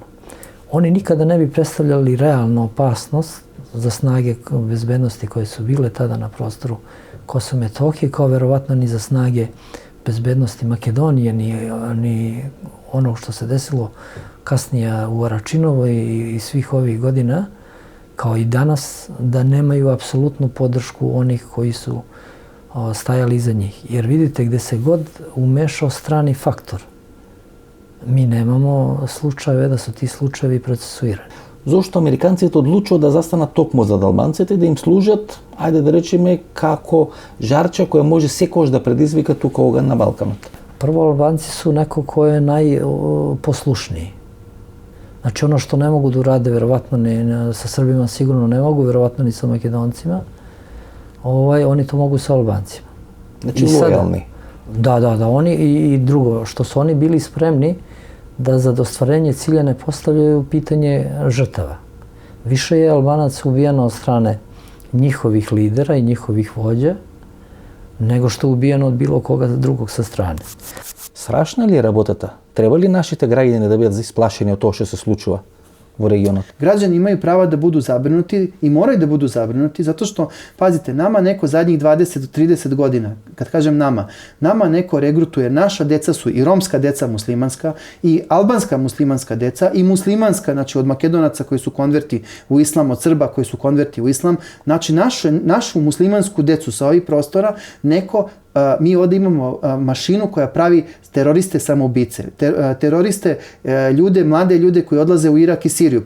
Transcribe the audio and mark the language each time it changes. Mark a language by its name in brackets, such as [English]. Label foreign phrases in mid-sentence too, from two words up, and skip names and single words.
[Serbian] Oni nikada ne bi predstavljali realnu opasnost za snage bezbednosti koje su bile tada na prostoru Kosova i Metohije, kao verovatno ni za snage bezbednosti Makedonije, ni onog što se desilo kasnije u Aračinovoj i svih ovih godina, kao i danas, da nemaju apsolutnu podršku onih koji su stajali iza njih. Jer vidite, gde se god umešao strani faktor, mi nemamo slučajeve da su ti slučajevi procesuirani. [Macedonian] Зошто американците одлучуваат да застанат токму за албанците, да им служат, ајде да речеме, како жарча која може секогаш да предизвика тука оган на Балканот? [Serbian] Prvo, Albanci su neko ko je najposlušniji. Znači ono što ne mogu da urade, verovatno sa Srbima sigurno ne mogu, verovatno ni sa Makedoncima, oni to mogu sa Albancima. Znači lojalni. Da, oni i drugo, što su oni bili spremni da za ostvarenje cilja ne postavljaju pitanje žrtava. Više je Albanaca ubijeno od strane njihovih lidera i njihovih vođa, nego što je ubijeno od bilo koga drugog sa strane. [Macedonian] Страшна ли е работата? Треба ли нашите граѓани да бидат исплашени од тоа што се случува во регионот? [Serbian] Građani imaju prava da budu zabrinuti i moraju da budu zabrinuti zato što, pazite, nama neko zadnjih 20 do 30 godina, kad kažem nama neko regrutuje, naša deca su i romska deca muslimanska i albanska muslimanska deca i muslimanska, znači od Makedonaca koji su konverti u islam, od Srba koji su konverti u islam, znači našu muslimansku decu sa ovih prostora neko mi ovdje imamo mašinu koja pravi teroriste samoubice, teroriste, mlade ljude koji odlaze u Irak i Siriju.